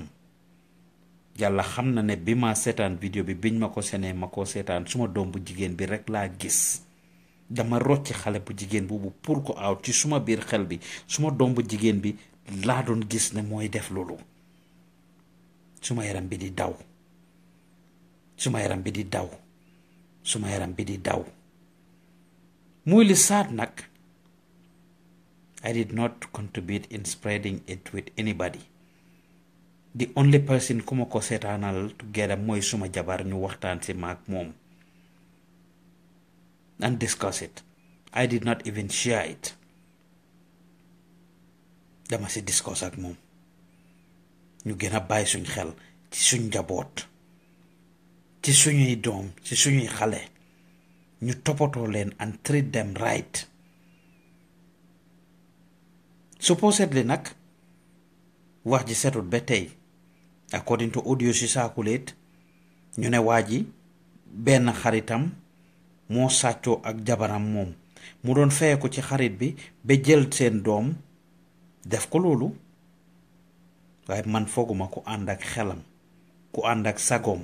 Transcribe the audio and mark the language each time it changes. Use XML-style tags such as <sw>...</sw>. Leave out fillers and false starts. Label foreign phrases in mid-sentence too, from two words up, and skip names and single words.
<wo>yàlla xam na ne bi ma seetaan vidéo bi biñ ma ko senee ma ko seetaan suma doom bu jigéen bi rek laa gis dama rocci xale bu jigéen boobu pour ko aw ci suma biir xel bi suma doom bu jigéen bi laa doon gis ne mooy def loolu suma yaram bi di daw suma yaram bi di daw suma yaram bi di daw muy li saat nag.</wo> <en>I did not contribute in spreading it with anybody. The only person</en> <wo>ku ma ko seetaanal together mooy suma jabar ñu waxtaan si maak moom</wo> <en>and discuss it. I did not even share it.</en> <wo>dama si discuss ak moom ñu gën a bàyyi suñ xel ci suñ njaboot ci suñuy doom ci suñuy xale ñu toppatoo leen</wo> <en>and treat them right.</en> <wo>Supposedly nag wax ji setut ba tey</wo> <en>according to audio</en> <wo>si circulate ñu ne waa ji benn xaritam moo sàccoo ak jabaram moom mu doon feye ko ci xarit bi ba jël seen doom def ko loolu waaye man fooguma ku ànd ak xelam ku ànd ak sagoom</wo>